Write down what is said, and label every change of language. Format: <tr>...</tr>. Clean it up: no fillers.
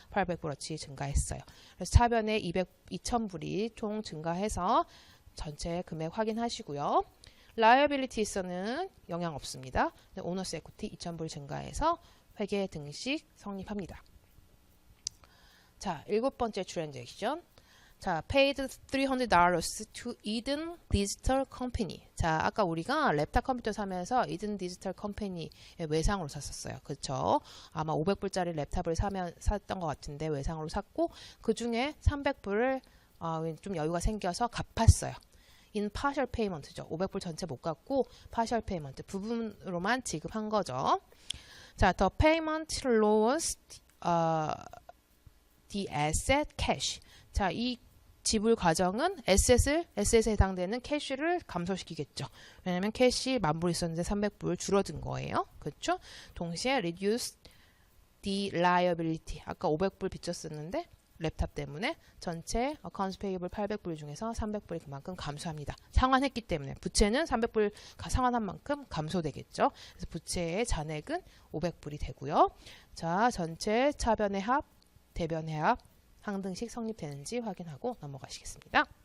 <ko>800불어치 증가했어요. 그래서 차변에 2,000불이 총 증가해서 전체 금액 확인하시고요. liabilities는 영향 없습니다. 오너스 에쿠티 2,000불 증가해서 회계 등식 성립합니다. 자, 7번째 트랜잭션.</ko> <en>자, paid $300 to Eden Digital Company.</en> <ko>자, 아까 우리가 랩탑 컴퓨터 사면서 Eden Digital Company의 외상으로 샀었어요. 그쵸? 아마 500불짜리 랩탑을 샀던 것 같은데 외상으로 샀고 그 중에 300불을 좀 여유가 생겨서 갚았어요.</ko> <en>in partial payment죠.</en> <ko>500불 전체 못 갚고 partial payment 부분으로만 지급한 거죠.</ko> <en>자, the payment loans the asset cash.</en> <ko>자, 이 지불 과정은 asset에 해당되는 캐시를 감소시키겠죠. 왜냐면 캐시 10,000불 있었는데 300불 줄어든 거예요. 그렇죠? 동시에</ko> <en>reduce the liability.</en> <ko>아까 500불 빚졌었는데 랩탑 때문에 전체 accounts payable 800불 중에서 300불이 그만큼 감소합니다. 상환했기 때문에 부채는 300불 상환한 만큼 감소되겠죠. 그래서 부채의 잔액은 500불이 되고요. 자, 전체 차변의 합, 대변의 합 항등식 성립되는지 확인하고 넘어가시겠습니다.</ko>